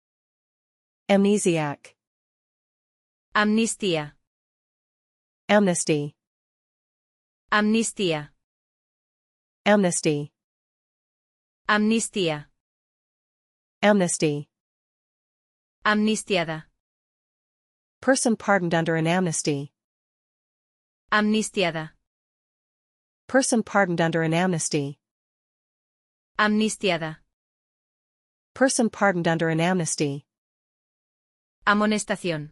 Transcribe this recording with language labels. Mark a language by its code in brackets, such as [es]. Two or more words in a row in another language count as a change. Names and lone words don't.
[en] Amnesiac. [es] Amnistía. [en] Amnesty. [es] Amnistía. [en] Amnesty. [es] Amnistía. [en] Amnesty. [es] Amnistiada. [en] Person pardoned under an amnesty. [es] Amnistiada. [en] Person pardoned under an amnesty. [es] Amnistiada. [en] Person pardoned under an amnesty. [es] Amonestación.